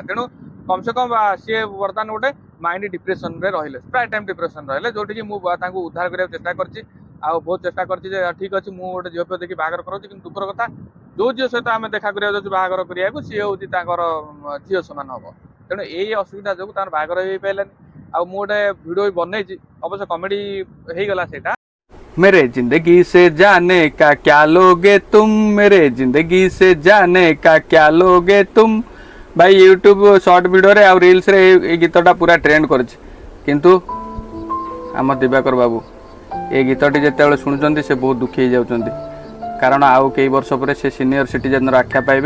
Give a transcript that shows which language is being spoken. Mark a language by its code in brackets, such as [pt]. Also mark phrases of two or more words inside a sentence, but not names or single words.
[or] ତେଣୁ କମ ସେ କମ ସିଏ ବର୍ତ୍ତମାନ ଗୋଟେ [en] mind depressionre [or] ରହିଲେ, ପ୍ରାୟ [en] time depression [or] ରହିଲେ, ଯୋଉଠିକି ମୁଁ ତାଙ୍କୁ ଉଦ୍ଧାର କରିବାକୁ ଚେଷ୍ଟା କରିଛି। ଆଉ ବହୁତ ଚେଷ୍ଟା କରିଛି ଯେ ଠିକ ଅଛି, ମୁଁ ଗୋଟେ ଝିଅ ଦେଖି ବାହାଘର କରୁଛି, କିନ୍ତୁ ଦୁଃଖର କଥା, ଯୋଉ ଝିଅ ସହିତ ଆମେ ଦେଖା କରିବାକୁ ଯାଉଛୁ ବାହାଘର କରିବାକୁ, ସିଏ ହଉଛି ତାଙ୍କର ଝିଅ ସମାନ ହବ। ତେଣୁ ଏଇ ଅସୁବିଧା ଯୋଗୁଁ ତାଙ୍କର ବାହାଘର ହେଇପାରିଲାନି। ଆଉ ମୁଁ ଗୋଟେ ଭିଡିଓ ବନେଇଛି, ଅବଶ୍ୟ କମେଡି ହେଇଗଲା ସେଇଟା। [hi] मेरे जिंदगी से जाने का क्या लोगे तुम, मेरे जिंदगी से जाने का क्या लोगे तुम। [or] ଭାଇ ୟୁଟ୍ୟୁବ [en] short video [or] ରେ ଆଉ ରିଲ୍ସ ରେ ଏ ଗୀତଟା ପୂରା ଟ୍ରେଣ୍ଡ କରୁଛି, କିନ୍ତୁ ଆମ ଦିବାକର ବାବୁ ଏ ଗୀତଟି ଯେତେବେଳେ ଶୁଣୁଛନ୍ତି ସେ ବହୁତ ଦୁଃଖୀ ହୋଇଯାଉଛନ୍ତି, କାରଣ ଆଉ କେଇ ବର୍ଷ ପରେ ସେ [en] senior citizen [or] ଆଖ୍ୟା ପାଇବେ।